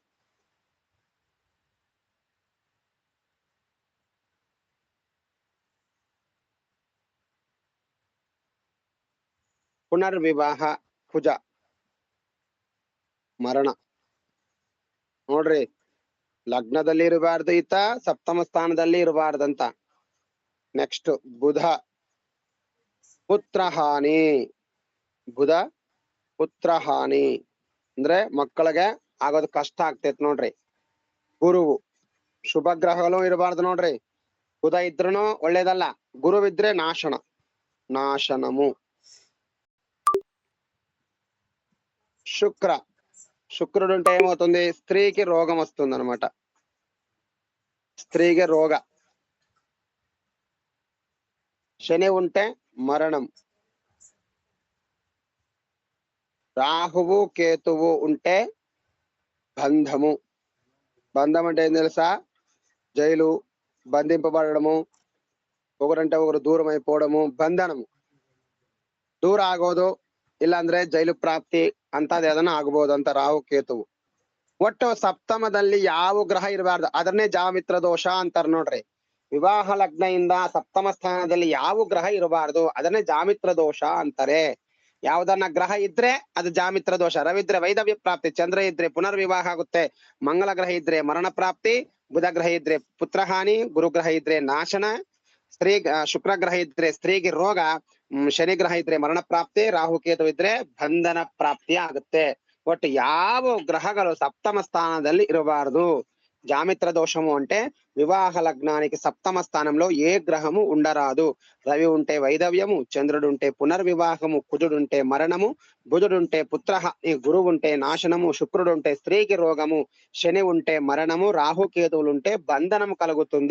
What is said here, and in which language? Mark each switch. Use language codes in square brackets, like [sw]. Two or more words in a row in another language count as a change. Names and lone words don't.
[kn] పునర్వివాಹ ಕುಜ, ಮರಣ ನೋಡ್ರಿ. ಲಗ್ನದಲ್ಲಿ ಇರಬಾರ್ದು ಈತ, ಸಪ್ತಮ ಸ್ಥಾನದಲ್ಲಿ ಇರಬಾರ್ದಂತ. ನೆಕ್ಸ್ಟ್ ಬುಧ, ಪುತ್ರಹಾನಿ. ಬುಧ ಪುತ್ರಹಾನಿ ಅಂದ್ರೆ ಮಕ್ಕಳಿಗೆ ಆಗೋದು ಕಷ್ಟ ಆಗ್ತೈತ್ ನೋಡ್ರಿ. ಗುರುವು, ಶುಭ ಗ್ರಹಗಳು ಇರಬಾರ್ದು ನೋಡ್ರಿ. ಬುಧ ಇದ್ರೂ ಒಳ್ಳೇದಲ್ಲ, ಗುರುವಿದ್ರೆ ನಾಶನ, [te] నాశనము. శుక్రుడు ఉంటే ఏమవుతుంది, స్త్రీకి రోగం వస్తుంది అనమాట. స్త్రీకి రోగ. శని ఉంటే మరణం. రాహువు కేతువు ఉంటే బంధము. బంధం అంటే ఏం తెలుసా? జైలు, బంధింపబడము, ఒకరంటే ఒకరు దూరం అయిపోవడము, ಬಂಧನము. [kn] ದೂರ ಆಗೋದು, ಇಲ್ಲಾಂದ್ರೆ ಜೈಲು ಪ್ರಾಪ್ತಿ ಅಂತದ್ ಯಾವ್ದನ್ನ ಆಗ್ಬೋದು ಅಂತ ರಾಹು ಕೇತುವು. ಒಟ್ಟು ಸಪ್ತಮದಲ್ಲಿ ಯಾವ ಗ್ರಹ ಇರಬಾರ್ದು, ಅದನ್ನೇ ಜಾಮಿತ್ರ ದೋಷ ಅಂತಾರ ನೋಡ್ರಿ. ವಿವಾಹ ಲಗ್ನದಿಂದ ಸಪ್ತಮ ಸ್ಥಾನದಲ್ಲಿ ಯಾವ ಗ್ರಹ ಇರಬಾರ್ದು, ಅದನ್ನೇ ಜಾಮಿತ್ರ ದೋಷ ಅಂತಾರೆ. ಯಾವ್ದನ್ನ ಗ್ರಹ ಇದ್ರೆ ಅದು ಜಾಮಿತ್ರ ದೋಷ. ರವಿ ಇದ್ರೆ ವೈದವ್ಯ ಪ್ರಾಪ್ತಿ, ಚಂದ್ರ ಇದ್ರೆ ಪುನರ್ವಿವಾಹ ಆಗುತ್ತೆ, ಮಂಗಳ ಗ್ರಹ ಇದ್ರೆ ಮರಣ ಪ್ರಾಪ್ತಿ, ಬುಧ ಗ್ರಹ ಇದ್ರೆ ಪುತ್ರಹಾನಿ, ಗುರುಗ್ರಹ ಇದ್ರೆ ನಾಶನ, ಶುಕ್ರ ಗ್ರಹ ಇದ್ರೆ ಸ್ತ್ರೀಗೆ ರೋಗ, ಶನಿ ಗ್ರಹ ಇದ್ರೆ ಮರಣ ಪ್ರಾಪ್ತಿ, ರಾಹು ಕೇತು ಇದ್ರೆ ಬಂಧನ ಪ್ರಾಪ್ತಿ ಆಗುತ್ತೆ. ಒಟ್ಟು ಯಾವ గ్రహాలు సప్తమ స్థానದಲ್ಲಿ ఇరబారదు. [te] జామిత్ర దోషము అంటే వివాహ లగ్నానికి సప్తమ స్థానంలో ఏ గ్రహము ఉండరాదు. రవి ఉంటే వైదవ్యము, చంద్రుడు ఉంటే పునర్వివాహము, కుజుడు ఉంటే మరణము, బుధుడు ఉంటే పుత్రహాని, గురువు ఉంటే నాశనము, శుక్రుడు ఉంటే స్త్రీకి రోగము, శని ఉంటే మరణము, రాహుకేతువులు ఉంటే బంధనము కలుగుతుంది.